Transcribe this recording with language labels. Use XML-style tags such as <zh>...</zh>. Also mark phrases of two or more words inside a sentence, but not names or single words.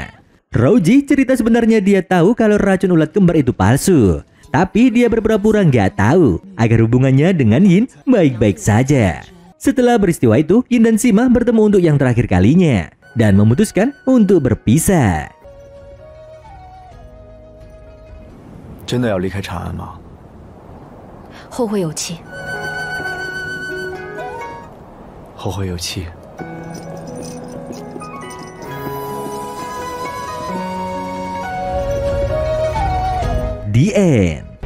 <id>Rouji cerita sebenarnya dia tahu kalau racun ulat kembar itu palsu, tapi dia berpura-pura nggak tahu agar hubungannya dengan Yin baik-baik saja. Setelah peristiwa itu, Yin dan Sima bertemu untuk yang terakhir kalinya dan memutuskan untuk berpisah.</id> <zh>真的要离开长安吗？后会有期。后会有期。</zh> <en>The end.</en>